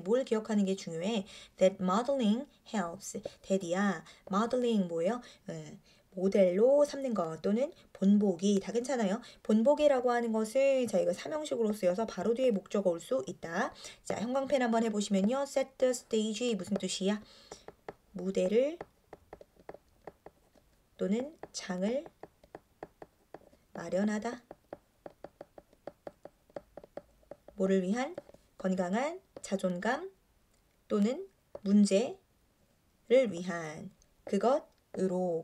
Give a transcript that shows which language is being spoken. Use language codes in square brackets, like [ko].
[ko] 뭘 기억하는 게 중요해? [en] That modeling helps. [ko] that이야. modeling 뭐예요? 모델로 삼는 것 또는 본보기 다 괜찮아요. 본보기라고 하는 것을 저희가 삼형식으로 쓰여서 바로 뒤에 목적어 올 수 있다. 자, 형광펜 한번 해보시면요. [en] set the stage [ko] 무슨 뜻이야? 무대를 또는 장을 마련하다. 뭐를 위한? 건강한 자존감 또는 문제를 위한 그것으로.